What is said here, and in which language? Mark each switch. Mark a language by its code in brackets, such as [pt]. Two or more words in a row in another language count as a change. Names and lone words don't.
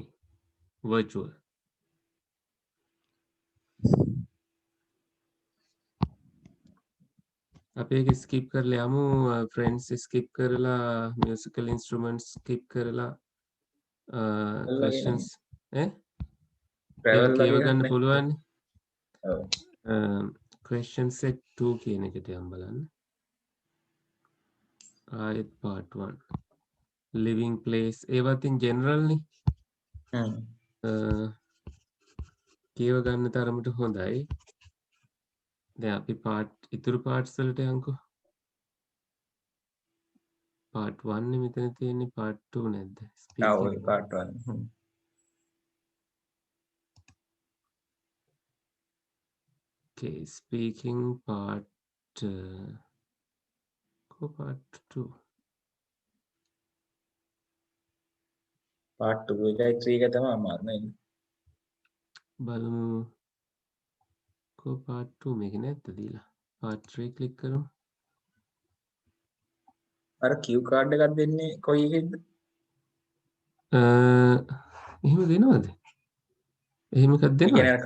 [si] virtual. අපි ඒක ස්කිප් කරලා යමු ෆ්‍රෙන්ඩ්ස් ස්කිප් කරලා [en] musical instruments [si] ස්කිප් කරලා questions ඒවා කියව ගන්න පුළුවන්. [en] question set 2 [si] කියන එකට යම් බලන්න. ආයෙත් [en] part 1 living place [si] ඒවත් [en] in general [si] නේ. කියව ගන්න තරමට හොඳයි. දැන් අපි ඉතුරු parts වලට යන්කෝ. [en] part 1 [si] නේ මෙතන තියෙන්නේ [en] part 2 [si] නැද්ද? ඔව් [en] part 1. Okay, speaking part part 2. part 2 [si] එකයි 3 එක තමයි අමාරු නේ. බලමු [en] part 2 [si] මේක නැත්ද දීලා. [en] part 3 click කරමු. [si] අර Q card එකක් දෙන්නේ කොයි එකෙන්ද? එහෙම දෙනවද? එහෙම එකක් දෙනවද?